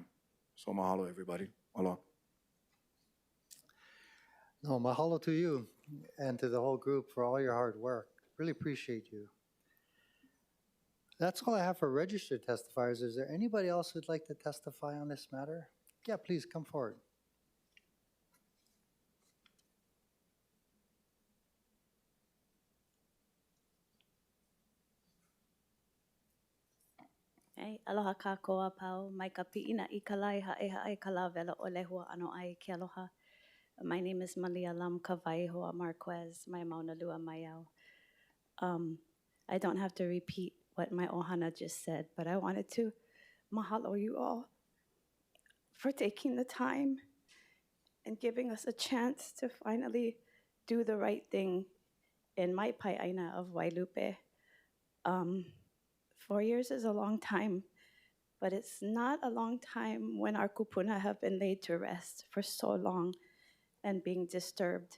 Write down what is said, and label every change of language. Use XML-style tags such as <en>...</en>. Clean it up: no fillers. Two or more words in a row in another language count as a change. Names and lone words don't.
<en>So mahalo, everybody. Aloha. No, mahalo to you and to the whole group for all your hard work. Really appreciate you. That's all I have for registered testifiers. Is there anybody else who'd like to testify on this matter? Yeah, please come forward.</en> <haw>Hey, aloha kākoa pau, mai ka pi'ina I ka lai ha'e ka la vela o lehua ano ai ke aloha.</haw> <en>My name is Malia Lam Kawaihoa Marquez,</en> <haw>mai mauna lua mai au.</haw> <en>I don't have to repeat what my ohana just said, but I wanted to mahalo you all for taking the time and giving us a chance to finally do the right thing in my pai'aina of Wailupe. 4 years is a long time, but it's not a long time when our kupuna have been laid to rest for so long and being disturbed.</en>